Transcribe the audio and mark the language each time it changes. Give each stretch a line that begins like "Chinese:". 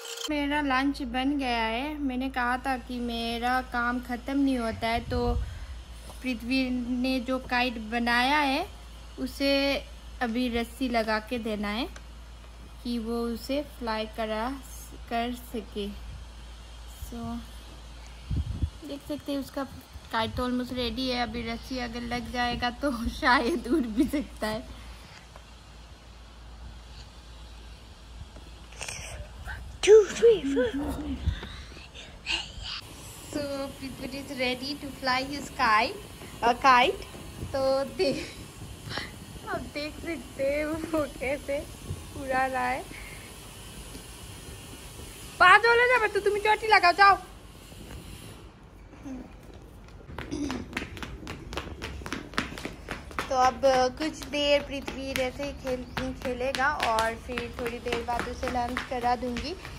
Hindi: मेरा लंच बन गया है। मैंने कहा था कि मेरा काम ख़त्म नहीं होता है, तो पृथ्वी ने जो काइट बनाया है उसे अभी रस्सी लगा के देना है कि वो उसे फ्लाई कर सके। सो देख सकते हैं उसका काइट तो ऑलमोस्ट रेडी है। अभी रस्सी अगर लग जाएगा तो शायद उड़ भी सकता है।
English: So Prithvi is ready to fly his kite.
Hindi: तो आप देख सकते हैं वो कैसे उड़ा रहा है। पाँच वाले जाबे तो तुम चोटी लगाओ, जाओ। तो अब कुछ देर पृथ्वी ऐसे खेलेगा और फिर थोड़ी देर बाद उसे लंच करा दूंगी।